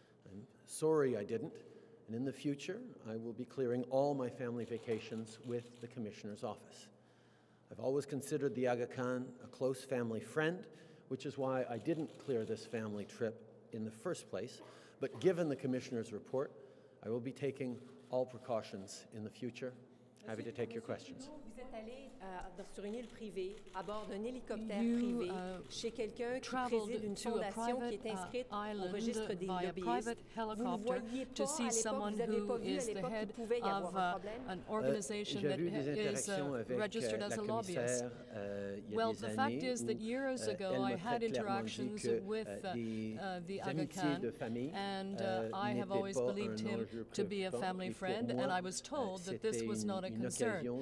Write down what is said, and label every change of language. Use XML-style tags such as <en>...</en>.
<en>I'm sorry I didn't, and in the future I will be clearing all my family vacations with the Commissioner's office. I've always considered the Aga Khan a close family friend, which is why I didn't clear this family trip in the first place, but given the Commissioner's report, I will be taking all precautions in the future. Happy to take your questions.</en> <fr>Vous êtes allé sur une île privée, à bord d'un hélicoptère privé, chez quelqu'un qui préside une fondation qui est inscrite au registre des lobbyistes. Vous ne voyez pas à l'époque, vous n'avez pas vu à l'époque qu'il pouvait y avoir un problème.</fr> <en>An organization that is registered as a lobbyist. Well, the fact is that years ago I had interactions with the Aga Khan, and I have always believed him to be a family friend, and I was told that this was not a concern.</en>